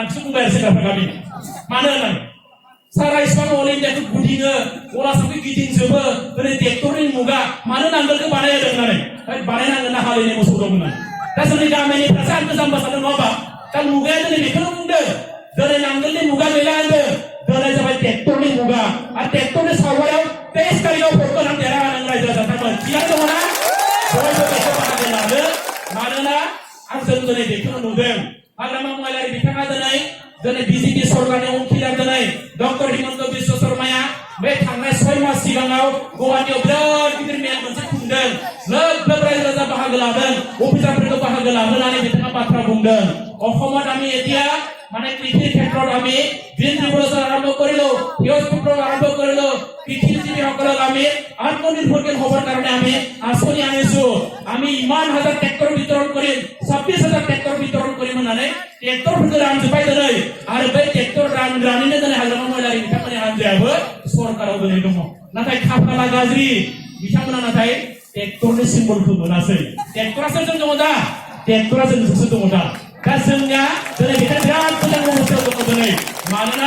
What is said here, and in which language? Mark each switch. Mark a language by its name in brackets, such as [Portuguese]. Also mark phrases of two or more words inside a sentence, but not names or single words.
[Bodo] आंसो बुंबाय आरो सेंग्राफ्रा गामिनि मानो होननानै सारा इसिबां अल इन्डियाखौ गिदिङो गलासाखौ गिदिंजोबो दिनै ट्रेक्टरनि मुगा मानो नांगोलखौ बानायहोदों होननानै बानायनांगोन ना हालिनि मोसौ दं होननानै दा जोंनि गामिनिफ्रासो आंखौ जाम्बा सानदों नङा होमबा दा मुगाया दिनै बेखौनो बुंदों दिनै नांगोलनि मुगा गैला होनदों दिनै जाबाय ट्रेक्टरनि मुगा आरो ट्रेक्टरनि सावगारियाव 23 तारिखआव भटखौ होनानै देरहाहोदों रायजो राजाफोर थिगानो दङ ना बयबो बेखौ बाहागो लादों मानोना आं जों दिनै बेखौनो नुदों हाग्रामा महिलारि बिथाङा दिनै बिजेपि सरकारनि उखिला दिनै डक्टर हिमन्त बिश्व शर्माया बे थांनाय 6 मास सिगाङाव गुवाहाटीयाव बिराद गिदिर मेल मोनसे खुंदों लोब लोब रायजो राजा बाहागो लादों अफिसारफोरखौ बाहागो लाहोनानै बिथाङा बाथ्रा बुंदों [Assamese] অসমত আমি এতিয়া মানে কৃষিৰ ক্ষেত্ৰত আমি গ্ৰীণ ৰিভলিউচন আৰম্ভ কৰিলো সেউজ বিপ্লৱ আৰম্ভ কৰিলো কৃষিজীৱীসকলক আমি আত্মনিৰ্ভৰশীল হ'বৰ কাৰণে আমি আঁচনি আনিছো আমি ইমান হাজাৰ ট্ৰেক্টৰ বিতৰণ কৰিম 26,000 ট্ৰেক্টৰ বিতৰণ কৰিম [Bodo] होननानै ट्रेक्टरफोरखौ रानजोब्बाय दिनै आरो बै ट्रेक्टर रानग्रानिनो दिनै हाग्रामा महिलारि बिथांमोननि हान्जायाबो सरकाराव दिनै दङ नाथाय खाफाला गाज्रि बिथांमोना नाथाय ट्रेक्टरनि सिम्बलखौ मोनासै ट्रेक्टरासो जों दङ दा ट्रेक्टरा जोंसो दङ दा दा जोंनिया दिनै बेखायनो बिराद मोजां अबस्थायाव दङ दिनै मानोना